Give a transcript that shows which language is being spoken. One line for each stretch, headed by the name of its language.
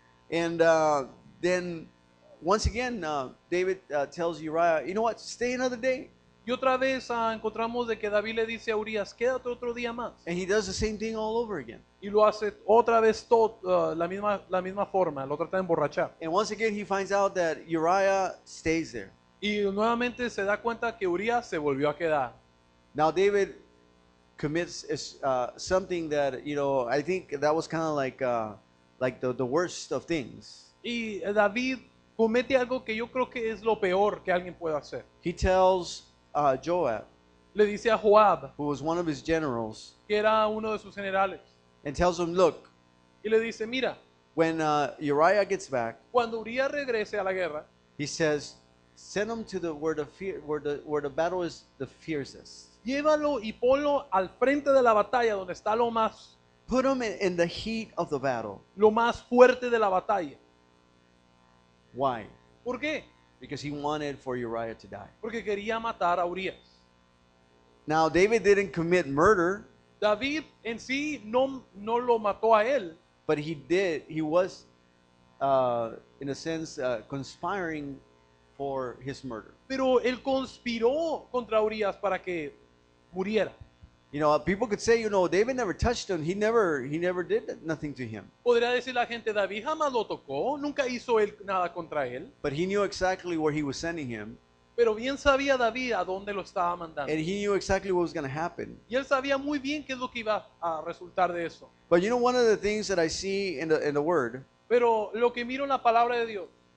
English: And then once again, David tells Uriah, you know what, stay another day.
Spanish: Y otra vez encontramos de que David le dice a Urias, quédate otro día más.
English: And he does the same thing all over again.
Spanish: Y lo hace otra vez la misma forma, lo trata de emborrachar.
English: And once again, he finds out that Uriah stays there.
Spanish: Y nuevamente se da cuenta que Urias se volvió a quedar.
English: Now David commits something that, I think that was kind of like the worst of things.
Spanish: Y David comete algo que yo creo que es lo peor que alguien puede hacer.
English: He tells Joab,
Spanish: Le dice a Joab,
English: who was one of his generals,
Spanish: que era uno de sus generales,
English: and tells him, look,
Spanish: y le dice, mira,
English: when Uriah gets back,
Spanish: cuando Urias regrese a la guerra,
English: he says, send him to where the battle is the fiercest.
Spanish: llévalo y ponlo al frente de la batalla donde está
English: Put him in the heat of the battle.
Spanish: lo más fuerte de la batalla.
English: Why?
Spanish: ¿Por qué?
English: Because he wanted for Uriah to die.
Spanish: Porque quería matar a Urias.
English: Now, David didn't commit murder,
Spanish: David en sí no lo mató a él,
English: but he was, in a sense, conspiring for his murder.
Spanish: pero él conspiró contra Urias para que muriera.
English: People could say, David never touched him. He never did nothing to him.
Spanish: Podría decir la gente, David jamás lo tocó, nunca hizo él nada contra él,
English: But he knew exactly where he was sending him,
Spanish: pero bien sabía David a dónde lo estaba mandando.
English: and he knew exactly what was going to happen.
Spanish: Y él sabía muy bien qué es lo que iba a resultar de eso.
English: But one of the things that I see in the Word,
Spanish: Pero lo que miro en la palabra de Dios,